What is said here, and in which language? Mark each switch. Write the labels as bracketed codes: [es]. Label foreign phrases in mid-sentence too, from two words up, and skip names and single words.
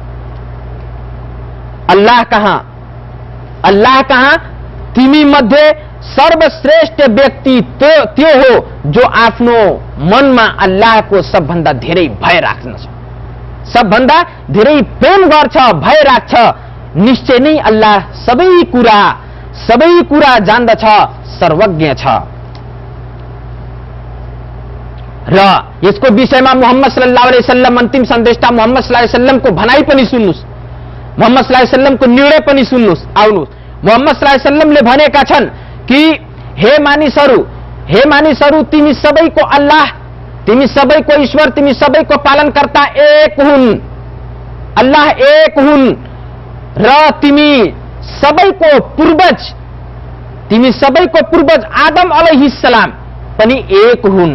[ne] अल्लाह कहाँ तिमी मध्ये सर्वश्रेष्ठ व्यक्ति त्यो हो जो आफ्नो मनमा अल्लाहको सबभन्दा धेरै भय राख्दछ, सबभन्दा धेरै प्रेम गर्छ, भय राख्छ। निश्चय नै अल्लाह सबै कुरा जान्दछ, सर्वज्ञ छ। र यसको विषयमा मोहम्मद [ar] صلى الله عليه وسلم, [ne] अन्तिम सन्देशता मोहम्मद [ar] صلى الله عليه وسلم [ne] भनाइ पनि सुन्नुस्, मोहम्मद [ar] صلى الله عليه وسلم [ne] निर्णय पनि सुन्नुस्। आउनुस्, मोहम्मद [ar] صلى الله عليه وسلم [ne] भनेका छन् कि हे मानिसहरू, तिमी सबैको अल्लाह, तिमी सबैको ईश्वर, तिमी सबैको पालनकर्ता एक हुन्, अल्लाह एक हुन् र तिमी सबैको पूर्वज आदम अलैहिस्सलाम पनि एक हुन्।